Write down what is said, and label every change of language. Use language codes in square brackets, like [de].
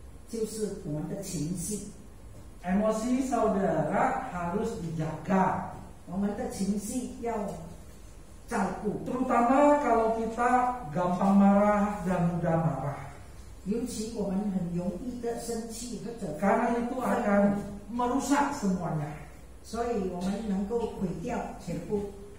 [zh] 就是我们的情绪， [id] Emosi saudara harus dijaga, [zh] 我们的情绪要照顾， [id] terutama kalau kita gampang marah dan mudah marah. [zh] 尤其我们很容易的生气或者 [id] Karena itu akan merusak semuanya. [zh] 所以我们能够毁掉全部。